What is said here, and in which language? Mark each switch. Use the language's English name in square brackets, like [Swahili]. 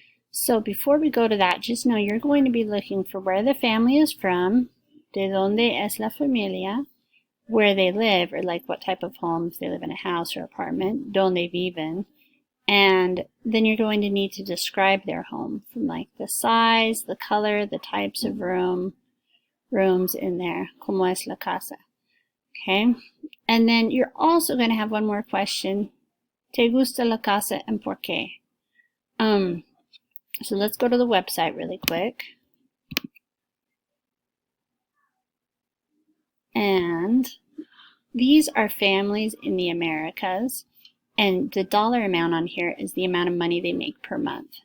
[English] So before we go to that, just know you're going to be looking for where the family is from, [Spanish] de donde es la familia, [English] where they live, or like what type of home, if they live in a house or apartment, [Spanish] donde viven, [English] and then you're going to need to describe their home from like the size, the color, the types of rooms in there, [Spanish] como es la casa. [English] Okay, and then you're also going to have one more question. [Spanish] ¿Te gusta la casa [English] and [Spanish] por qué? [English] So let's go to the website really quick. And these are families in the Americas, and the dollar amount on here is the amount of money they make per month.